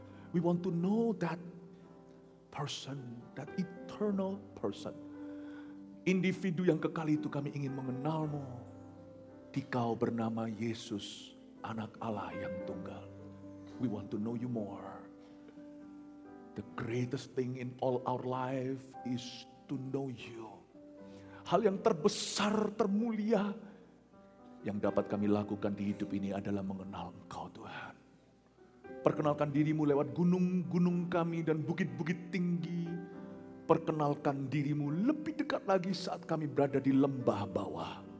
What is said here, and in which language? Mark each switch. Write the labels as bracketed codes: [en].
[en] We want to know that person, that eternal person. [id] Individu yang kekal itu kami ingin mengenal-Mu. Dikau bernama Yesus, Anak Allah yang tunggal. [en] We want to know You more. The greatest thing in all our life is to know You. [id] Hal yang terbesar, termulia yang dapat kami lakukan di hidup ini adalah mengenal Engkau Tuhan. Perkenalkan dirimu lewat gunung-gunung kami dan bukit-bukit tinggi. Perkenalkan dirimu lebih dekat lagi saat kami berada di lembah bawah.